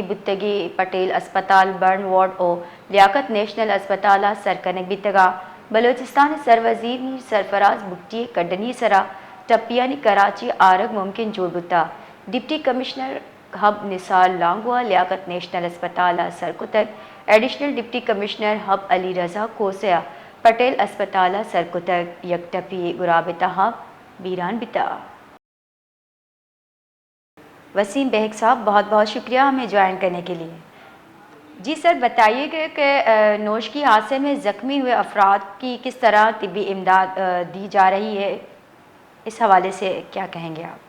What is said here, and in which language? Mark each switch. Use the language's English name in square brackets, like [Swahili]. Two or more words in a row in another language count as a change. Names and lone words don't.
[Baluchi] بتگی پٹیل اسپتال برن وارڈ او لیاقت نیشنل اسپتال سرکنک بتگا بلوچستان سر وزیر میر سرفراز بگٹی کڈنی سرا ٹپیانی کراچی آرگ ممکن جوڑ بتا ڈپٹی کمشنر ہب نثار لانگوا لیاقت نیشنل اسپتال سرکتک ایڈیشنل ڈپٹی کمشنر ہب علی رضا کوسیا پٹیل اسپتال سرکتک یک ٹپی گرابتا ہب بیران بتا۔ [Urdu] وسیم بہک صاحب بہت بہت شکریہ ہمیں جوائن کرنے کے لیے۔ جی سر بتائیے کہ نوشکی حادثے میں زخمی ہوئے افراد کی کس طرح طبی امداد دی جا رہی ہے، اس حوالے سے کیا کہیں گے آپ؟